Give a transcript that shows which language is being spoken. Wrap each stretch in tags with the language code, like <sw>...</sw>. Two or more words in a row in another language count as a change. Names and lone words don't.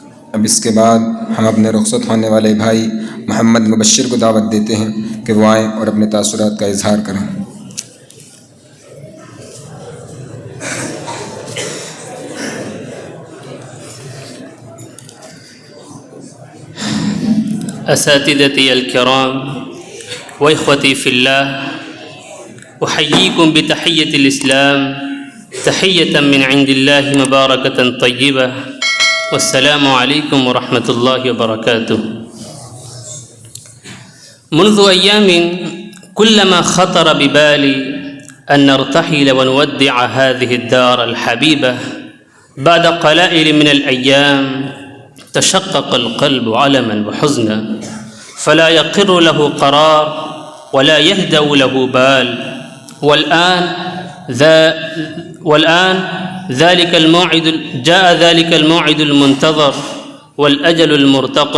<ur>اب اس کے بعد ہم اپنے رخصت ہونے والے بھائی محمد مبشر کو دعوت دیتے ہیں کہ وہ آئیں اور اپنے تاثرات کا اظہار کریں.</ur> <ar>أساتذتي الكرام وإخوتي في الله، أحييكم بتحية الإسلام تحية من عند الله مباركة طيبة. والسلام عليكم ورحمة الله وبركاته. منذ أيام كلما خطر ببالي أن نرتحل ونودع هذه الدار الحبيبة بعد قلائل من الأيام تشقق القلب ألما وحزنا فلا يقر له قرار ولا يهدأ له بال. والآن ذلك الموعد المنتظر والأجل المرتقب.</ar>